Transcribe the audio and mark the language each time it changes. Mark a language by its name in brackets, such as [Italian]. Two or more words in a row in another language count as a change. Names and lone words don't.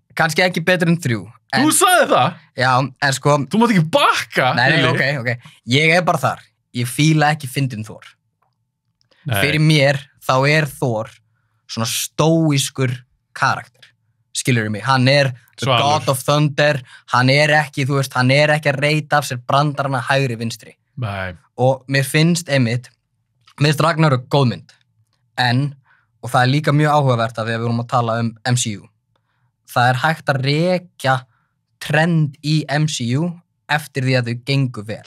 [Icelandic] Kannski ekki betur en 3. Þú sagði það? Já, en sko... Þú mátt ekki bakka? Nei, ok. Ég er bara þar. Ég fíla ekki fyndinn Thor. Nei. Fyrir mér, þá er Thor svona stóískur karakter. Skilurðu mig? Hann er [English] the God of Thunder. [Icelandic] Hann er ekki, þú veist, hann er ekki að reyta af sér brandarana hægri vinstri. Nei. Og mér finnst Ragnarök góð mynd. Og það er líka mjög áhugavert að við erum að tala um MCU. Það er hægt að rekja trend í MCU eftir því að þau gengu vel.